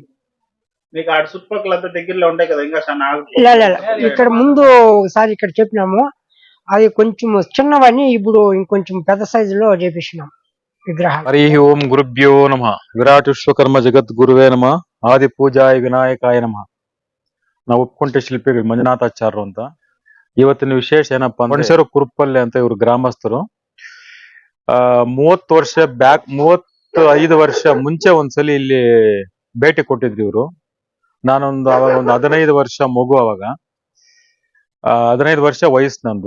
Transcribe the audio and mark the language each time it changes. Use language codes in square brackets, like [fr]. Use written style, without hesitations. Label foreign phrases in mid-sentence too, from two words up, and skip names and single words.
[te] మీకు ఆడ చుట్టుపక్కల దగ్గరలో ఉంటాయి కదా, ఇంకా ఇక్కడ ముందు ఒకసారి ఇక్కడ చెప్పినాము. అది కొంచెం చిన్నవని ఇప్పుడు ఇంకొంచెం పెద్ద సైజులో చేపిస్తున్నాం విగ్రహం. [sa] హరి ఓం గురుభ్యో నమః. విరాట్ విశ్వకర్మ జగత్ గురువే నమః. ఆది పూజాయ ವಿನಾಯಕಾಯ ನಮಃ. [kn] ನಾವು ಒಪ್ಕೊಂಡೆ ಶಿಲ್ಪಿ ಮಂಜುನಾಥಾಚಾರ್ಯರು ಅಂತ. ಇವತ್ತಿನ ವಿಶೇಷ ಏನಪ್ಪಾ ಅಂದ್ರೆ ಮನುಷ್ಯರು ಕುರುಪಲ್ಲಿ ಅಂತ ಇವ್ರು ಗ್ರಾಮಸ್ಥರು. 30 ವರ್ಷ ಬ್ಯಾಕ್ 35 ವರ್ಷ ಮುಂಚೆ ಒಂದ್ಸಲಿ ಇಲ್ಲಿ ಭೇಟಿ ಕೊಟ್ಟಿದ್ರು ಇವರು. ನಾನೊಂದು ಅವಾಗ ಒಂದು 15 ವರ್ಷ ಮಗು. ಅವಾಗ 15 ವರ್ಷ ವಯಸ್ಸು ನಂದು.